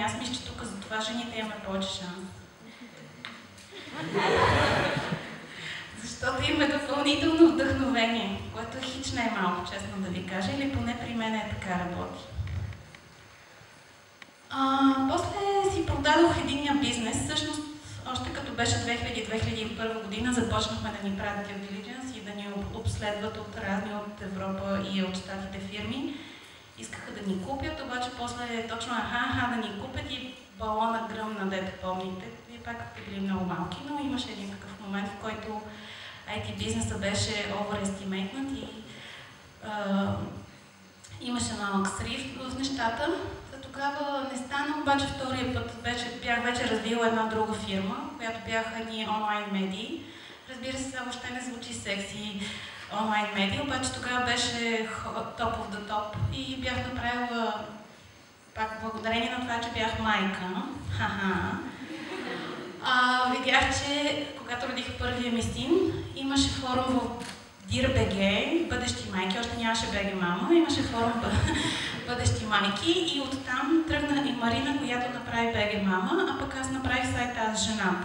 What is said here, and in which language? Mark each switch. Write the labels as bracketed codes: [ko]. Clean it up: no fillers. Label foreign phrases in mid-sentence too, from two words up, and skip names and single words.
[bg] Аз мисля, че тук за това жените имаме повече шанс. Защото има допълнително вдъхновение, което хич не е малко, честно да ви кажа, или поне при мен е така работи. После си продадох единния бизнес. Всъщност, още като беше 2000-2001 година, започнахме да ни правят [en] due diligence [bg] и да ни обследват от разни от Европа и от щатите фирми. Искаха да ни купят, обаче после точно да ни купят и балона гръмна, дете помните. Вие пак сте били много малки, но имаше един такъв момент, в който IT бизнеса беше overestimated и имаше малък срив в нещата. Тогава не стана, обаче втория път бях вече развила една друга фирма, която бяха ни онлайн медии. Разбира се, въобще не звучи секси онлайн медии, обаче тогава беше [en] top of the top [bg] и бях направила, пак благодарение на това, че бях майка, видях, че когато родих първия ми син, имаше форум в Dir.bg, бъдещи майки, още нямаше БГ мама, имаше форум бъдещи майки и оттам тръгна и Марина, която направи БГ мама, а пък аз направих сайта аз жената.